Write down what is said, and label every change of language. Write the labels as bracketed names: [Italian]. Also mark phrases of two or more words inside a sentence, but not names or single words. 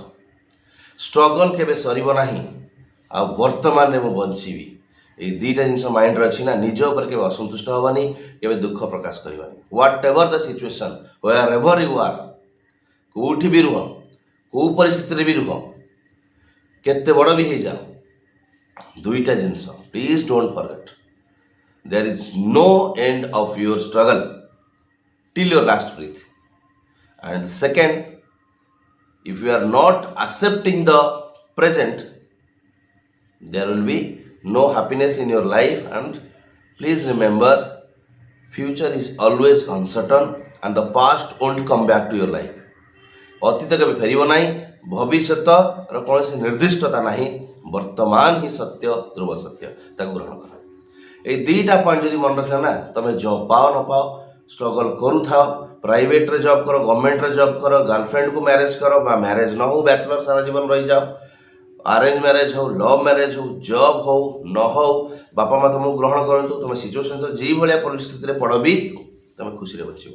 [Odia] ଷ୍ଟ୍ରଗଲ୍ କେବେ ସରିବ ନାହିଁ, ଆଉ ବର୍ତ୍ତମାନରେ ମୁଁ ବଞ୍ଚିବି, ଏଇ ଦୁଇଟା ଜିନିଷ ମାଇଣ୍ଡରେ ଅଛି ନା, ନିଜ ଉପରେ କେବେ ଅସନ୍ତୁଷ୍ଟ ହେବାନି, କେବେ ଦୁଃଖ ପ୍ରକାଶ କରିବାନି। [English] what ever the situation, where ever you are, [Odia] କେଉଁଠି ବି ରୁହ, କେଉଁ ପରିସ୍ଥିତିରେ ବି ରୁହ, କେତେ ବଡ଼ ବି ହେଇଯାଅ, ଦୁଇଟା ଜିନିଷ [English] please don't forget. there is no end of your struggle till your last breath. And second, if you are not accepting the present, there will be no happiness in your life. And please remember, future is always uncertain and the past won't come back to your life. [Odia] ଅତୀତ କେବେ ଫେରିବ ନାହିଁ, ଭବିଷ୍ୟତର କୌଣସି ନିର୍ଦ୍ଦିଷ୍ଟତା ନାହିଁ, ବର୍ତ୍ତମାନ ହିଁ ସତ୍ୟ, ଧ୍ରୁବ ସତ୍ୟ, ତାକୁ ଗ୍ରହଣ କର। ଏଇ ଦୁଇଟା ପଏଣ୍ଟ ଯଦି ମନେ ରଖିଲ ନା, ତମେ ଜବ୍ ପାଅ ନ ପାଅ, ଷ୍ଟ୍ରଗଲ୍ କରୁଥାଅ, ପ୍ରାଇଭେଟ୍ରେ ଜବ୍ କର, ଗଭର୍ଣ୍ଣମେଣ୍ଟରେ ଜବ୍ କର, ଗାର୍ଲଫ୍ରେଣ୍ଡକୁ ମ୍ୟାରେଜ୍ କର, ବା ମ୍ୟାରେଜ୍ ନ ହଉ, ବ୍ୟାଚଲର ସାରା ଜୀବନ ରହିଯାଅ, [English] arrange marriage [Odia] ହଉ, [English] love marriage [Odia] ହଉ, ଜବ୍ ହଉ ନ ହଉ, ବାପା ମା ତୁମକୁ ଗ୍ରହଣ କରନ୍ତୁ, ତୁମେ ସିଚୁଏସନ୍ ଯେଇଭଳିଆ ପରିସ୍ଥିତିରେ ପଡ଼ ବି ତୁମେ ଖୁସିରେ ବଞ୍ଚିବ।